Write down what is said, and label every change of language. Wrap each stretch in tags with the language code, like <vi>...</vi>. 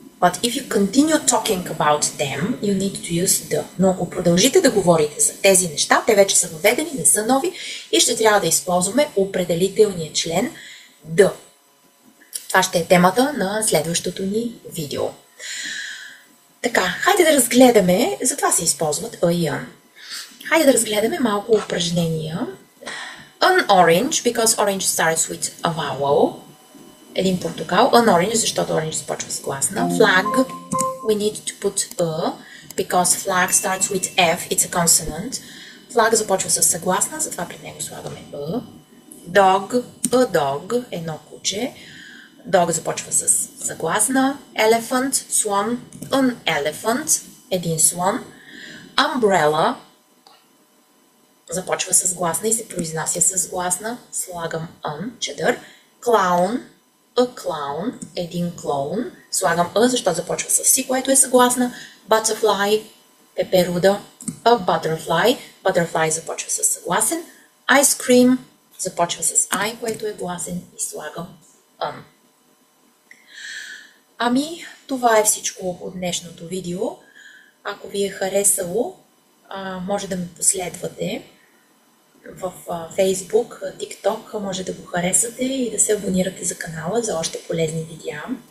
<en>But if you continue talking about them, you need to use the.</en> <bg>Но ако продължите да говорите за тези неща, те вече са въведени, не са нови и ще трябва да използваме определителния член the. Това ще е темата на следващото ни видео. Така, хайде да разгледаме, затова се използват a и an. Хайде да разгледаме малко упражнения.</bg> <en>An orange, because orange starts with a vowel.</en> <bg>Един портокал. An orange, защото orange започва с гласна.</bg> <en>Flag, we need to put a, because flag starts with F, it's a consonant.</en> <bg>Flag започва с съгласна, затова пред него слагаме a.</bg> <en>Dog, a dog,</en> <bg>едно куче. Dog започва с съгласна.</bg> <en>Elephant, swan, an elephant,</en> <bg>един слон. Umbrella започва с гласна и се произнася с гласна. Слагам an, чадър.</bg> <en>Clown, a clown,</en> <bg>един клоун. Слагам a, защото започва с си, което е съгласна. Butterfly, пеперуда. A butterfly, butterfly започва с съгласен. Ice cream започва с I, което е гласен и слагам an. Ами, това е всичко от днешното видео. Ако ви е харесало, може да ме последвате в Facebook, TikTok, може да го харесате и да се абонирате за канала за още полезни видеа.</bg>